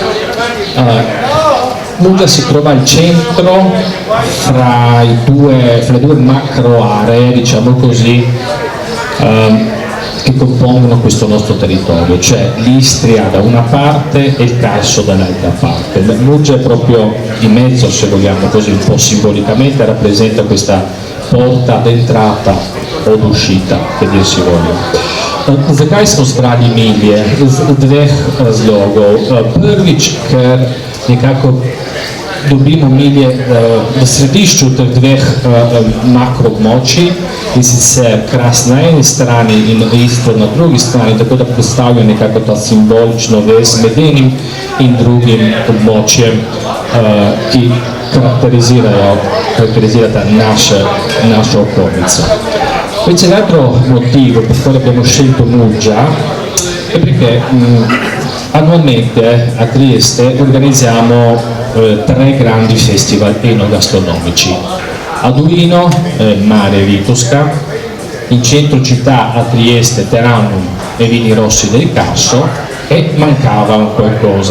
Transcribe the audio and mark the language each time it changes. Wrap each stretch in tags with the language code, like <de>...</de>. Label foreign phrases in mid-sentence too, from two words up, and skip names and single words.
<it>Muggia si trova al centro fra le due macro aree, diciamo così, che compongono questo nostro territorio, cioè l'Istria da una parte e il Carso dall'altra parte. Muggia è proprio in mezzo, se vogliamo così, un po' simbolicamente rappresenta questa porta d'entrata o d'uscita, che dir si voglia.</it> <sl>Zakaj smo zbrali milje iz dveh razlogov. Prvič, ker nekako dobimo milje v središču teh dveh makroobmočij, in sicer Kras na eni strani in Istro na drugi strani, tako da predstavlja nekako ta simbolično vez med enim in drugim območjem, ki caratterizzata našo okolico.</sl> <it>Invece l'altro motivo per cui abbiamo scelto Muggia è perché annualmente a Trieste organizziamo 3 grandi festival enogastronomici. A Duino, Mare Vitosca, in centro città a Trieste, Terranum e Vini Rossi del Carso, e mancava qualcosa.</it>